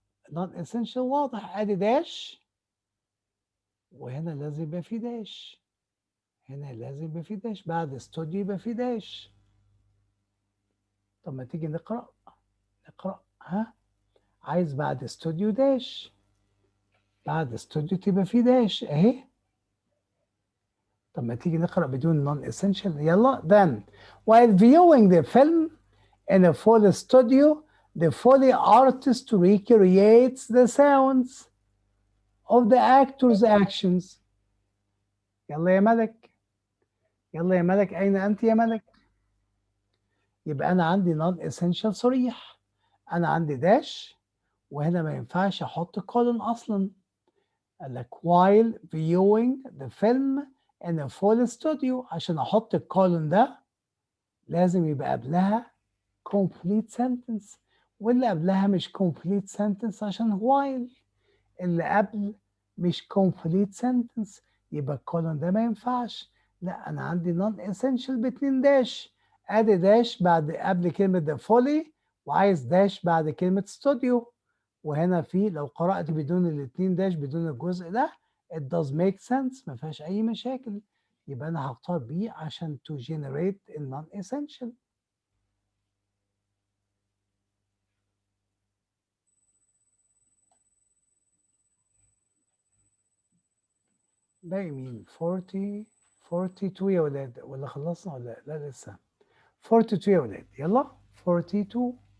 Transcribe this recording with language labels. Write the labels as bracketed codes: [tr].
[ar] non essential واضح، ادي داش وهنا لازم يبقى في داش، هنا لازم يبقى في داش، بعد استوديو يبقى في داش. طب ما تيجي نقرأ ها. عايز بعد استوديو داش، بعد استوديو تبقى في داش اهي. طب ما تيجي نقرأ بدون non essential. يلا. [en] Then while viewing the film in a Foley studio, the Foley artist recreates the sounds of the actor's actions. [ar] يلا يا ملك، يلا يا ملك، أين أنت يا ملك؟ يبقى أنا عندي non essential صريح، أنا عندي داش وهنا ما ينفعش أحط colon أصلا. قال لك [en] while viewing the film in a Foley studio، [ar] عشان أحط الكولون ده لازم يبقى قبلها complete sentence، واللي قبلها مش complete sentence عشان while اللي قبل مش complete sentence، يبقى الكولون ده ما ينفعش. لا، انا عندي non essential باتنين داش، ادي داش بعد قبل كلمة the folly وعايز داش بعد كلمة studio. وهنا في لو قرأت بدون الاتنين داش بدون الجزء ده [en] it does make sense، [ar] ما فيهاش اي مشاكل. يبقى انا هختار B عشان [en] to generate [ar] ال non essential. باقي مين؟ 42 يا ولاد، ولا خلصنا ولا لا لسه؟ 42 يا ولاد، يلا 42.